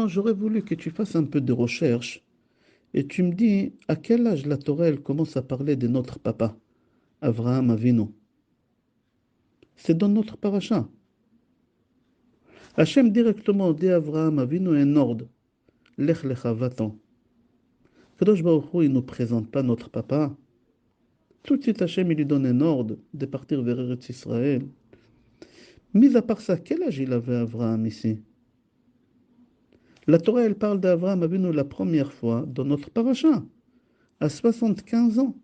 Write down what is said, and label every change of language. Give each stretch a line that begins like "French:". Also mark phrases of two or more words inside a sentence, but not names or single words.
French: J'aurais voulu que tu fasses un peu de recherche et tu me dis à quel âge la Torah elle commence à parler de notre papa, Avraham Avinu. C'est dans notre paracha. Hachem directement dit à Avraham Avinu un ordre.
Hebrew: לך לך
French: va-t'en.
Hebrew: קדוש ברוך הוא,
French: il ne nous présente pas notre papa. Tout de suite, Hachem, il lui donne un ordre de partir vers Eretz Israël. Mis à part ça, quel âge il avait Avraham ici? La Torah, elle parle d'Avraham Avinu la première fois dans notre paracha, à 75 ans.